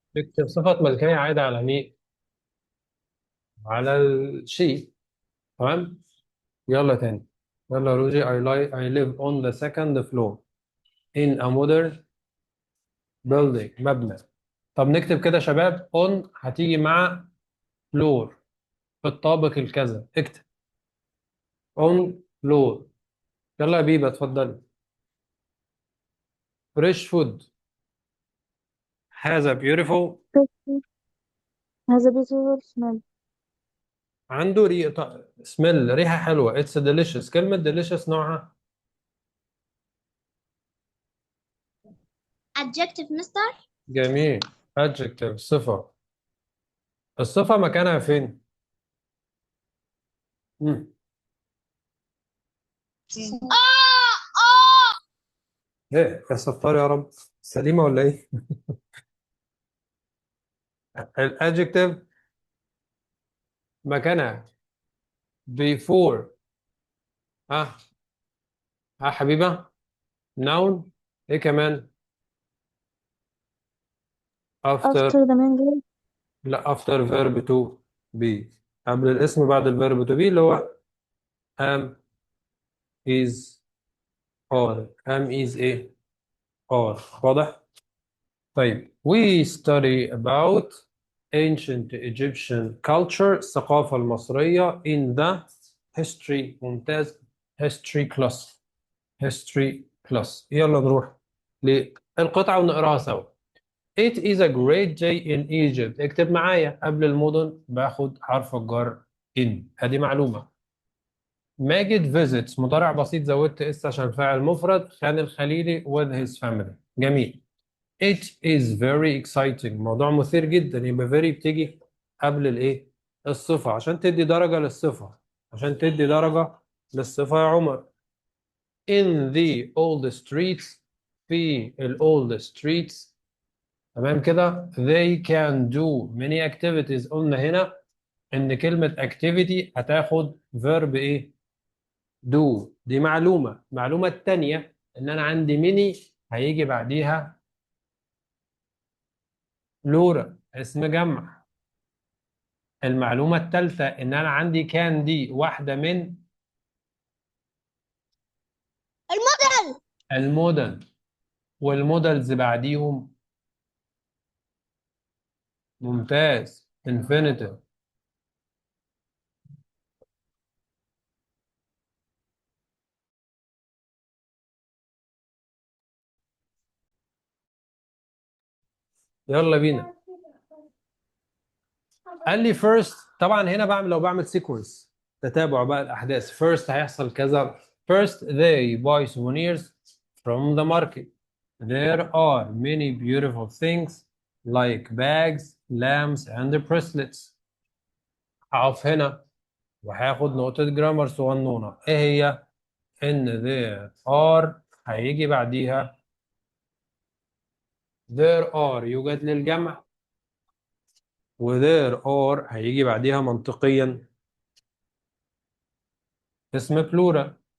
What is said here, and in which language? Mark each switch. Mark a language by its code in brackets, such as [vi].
[ar] تكتب صفة ملكية عايدة على مين؟ على الشيء. تمام؟ يلا تاني. يلا روجي [en] I live on the second floor. in a modern building مبنى. [ar] طب نكتب كده يا شباب on هتيجي مع floor في الطابق الكذا. [en] اكتب on floor. [ar] يلا يا بيبة اتفضلي. [en] fresh food has a beautiful has a beautiful smell. [ar] عنده smell ريحة حلوة. [en] it's delicious. [ar] كلمة delicious نوعها adjective مستر. جميل. adjective صفة. الصفة مكانها فين؟ مم. فين؟ ايه يا ستار يا رب، سليمة ولا ايه؟ الادجكتيف مكانها before. ها ها حبيبة. noun. ايه كمان؟ after. [en] After the main verb. [ar] لا after verb to be. قبل الاسم بعد الفيرب to be اللي هو am is or am is ايه or. واضح؟ طيب [en] we study about ancient Egyptian culture [ar] الثقافة المصرية [en] in the history. [ar] ممتاز. [en] history class. history class. [ar] يلا نروح للقطعة ونقراها سوا. [en] It is a great day in Egypt. [ar] اكتب معايا قبل المدن باخد حرف الجر in. ادي معلومة. ماجد visits مضارع بسيط زودت اس عشان فاعل مفرد. [en] خان الخليلي with his family. [ar] جميل. [en] It is very exciting [ar] موضوع مثير جدا. يبقى very بتيجي قبل الايه الصفة عشان تدي درجة للصفة. عشان تدي درجة للصفة يا عمر. [en] In the old streets [ar] في ال [en] old streets [ar] تمام كده. [en] They can do many activities. [ar] قلنا هنا ان كلمة activity هتاخد verb ايه do. دي معلومة. المعلومة التانية ان انا عندي many هيجي بعديها plural اسم جمع. المعلومة الثالثة إن أنا عندي كان دي واحدة من الموديل. المودل. والمودلز بعديهم ممتاز infinitive. يلا بينا. قال لي first. طبعا هنا لو بعمل sequence تتابع بقى الأحداث. first هيحصل كذا. [en] first they buy souvenirs from the market. There are many beautiful things like bags, lamps and bracelets. [ar] هقف هنا وهاخد نقطة جرامر صغنونة. ايه هي؟ ان there are هيجي بعديها there are يوجد للجمع. و there are هيجي بعديها منطقيا اسم بلورال.